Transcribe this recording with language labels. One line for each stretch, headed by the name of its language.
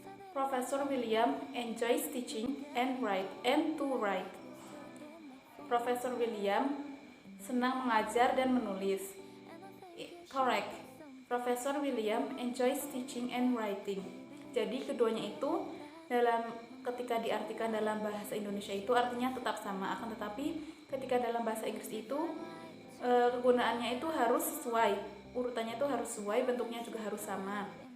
English: Professor William enjoys teaching and to write.
Indonesian: Profesor William senang mengajar dan menulis.
English: Correct. Professor William enjoys teaching and writing.
Indonesian: Jadi keduanya itu ketika diartikan dalam bahasa Indonesia itu artinya tetap sama, akan tetapi ketika dalam bahasa Inggris itu kegunaannya itu harus sesuai, urutannya itu harus sesuai, bentuknya juga harus sama.